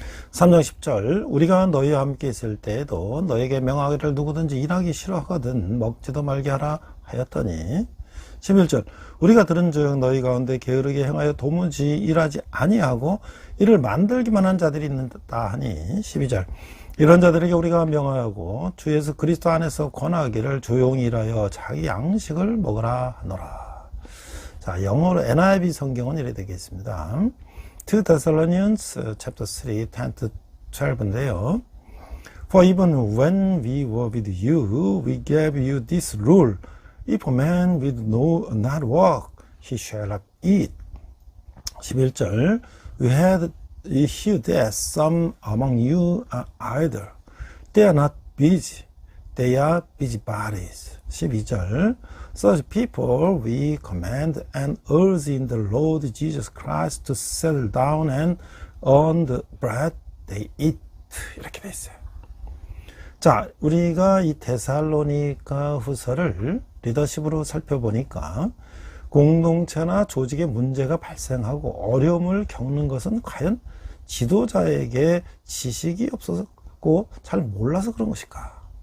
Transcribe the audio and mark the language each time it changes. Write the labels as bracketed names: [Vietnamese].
[Korean] 3장 10절 우리가 너희와 함께 있을 때에도 너에게 명하기를 누구든지 일하기 싫어하거든 먹지도 말게 하라 하였더니 11절 우리가 들은즉 너희 가운데 게으르게 행하여 도무지 일하지 아니하고 이를 만들기만 한 자들이 있는다 하니 12절 이런 자들에게 우리가 명하고 주 예수 그리스도 안에서 권하기를 조용히 일하여 자기 양식을 먹으라 하노라. 자, 영어로 NIV 성경은 이렇게 되겠습니다. [English] 2 Thessalonians chapter 3, 10 to 12인데요. For even when we were with you, we gave you this rule. If a man will not work, he shall not eat. 11절 We had heard that some among you are idle. They are not busy. They are busybodies. 12절 Such people we command and urge in the Lord Jesus Christ to settle down and earn the bread they eat. [Korean] 이렇게 돼 있어요. 자, 우리가 이 데살로니가 후서를 리더십으로 살펴보니까 공동체나 조직에 문제가 발생하고 어려움을 겪는 것은 과연 지도자에게 지식이 없었고 잘 몰라서 그런 것일까?